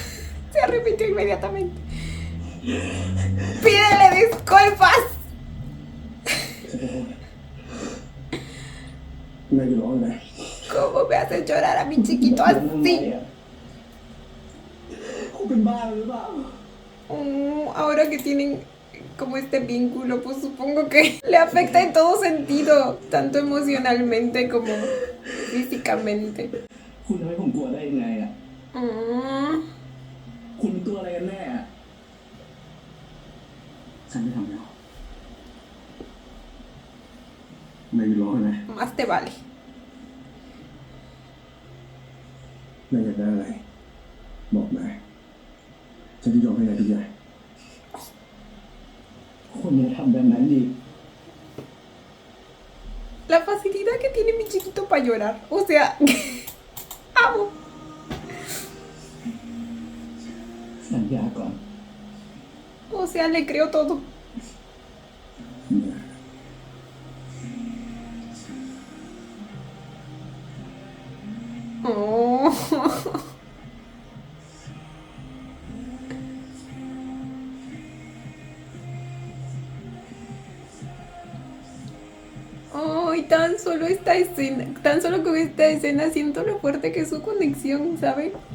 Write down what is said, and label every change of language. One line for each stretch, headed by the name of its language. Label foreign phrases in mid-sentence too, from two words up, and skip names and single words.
Spanish: Se arrepintió inmediatamente. Pídele disculpas.
Thai: นายอยู่ร้องเลย
Spanish: ¿Cómo me haces llorar a mi chiquito
Thai: แล้วทำไม
Spanish: así?
Thai: อ่ะคุณเป็นบ้าหรือเปล่า
Spanish: Ahora que tienen como este vínculo, pues supongo que le afecta en todo sentido, tanto emocionalmente como físicamente.
Thai: คุณทำให้ผมกลัวได้ยังไงอ่ะ Mm. คุณเป็นตัวอะไรกันแน่อ่ะ ฉันไม่ทำแล้วนายอยู่ร้องเลย
Spanish: Más te vale.
Thai: นายอยากได้อะไร บอกนายฉันจะยอมให้นายทุกอย่าง คุณอย่าทำแบบนั้นดิ
Spanish: La facilidad que tiene mi chiquito para llorar. O sea, amo.
Thai: สัญญาก่อน
Spanish: O sea, le creo todo. Oh. Ay, tan solo esta escena, tan solo con esta escena siento lo fuerte que es su conexión, ¿saben?